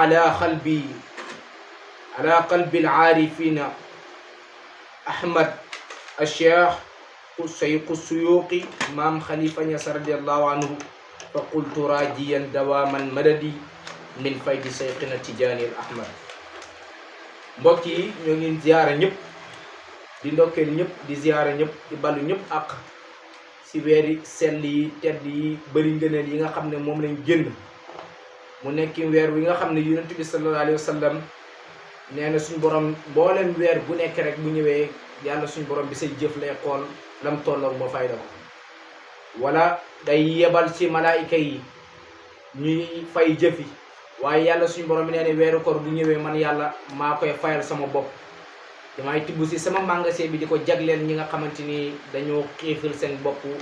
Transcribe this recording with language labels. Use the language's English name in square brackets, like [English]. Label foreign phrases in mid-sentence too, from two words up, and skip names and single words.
[Arabic] على قلب العارفين أحمد الشيخ الشيخ السيوطي إمام خليفة نياس رضي الله عنه فقلت راجيا دوام المدد من فيض شيخنا تجاني الأحمد [Wolof] mbokk yi ñoo ngi ziyaara ñëpp di ndokkeel ñëpp di ziyaara ñëpp di balu ñëpp ak ci weeri sell yi tedd yi bëri ngëneel yi nga xam ne moom lañ génn mu nekk weer wi nga xam ne yonent bi [Arabic] صلى الله عليه وسلم [Wolof] nee na suñu borom mbooleem weer bu nekk rek bu ñëwee yàlla suñu borom bi say jëf lay xool lam tolloog ba fayda ko wala day yebal ci malaayika yi ñuy fay jëfi waaye yàlla suñu borom bi nee na weeru koor bu ñëwee man yàlla maa koy fayal sama bopp damay tibb si sama magasin bi di ko jagleel ñi nga xamante ni dañoo xiifal seen bopp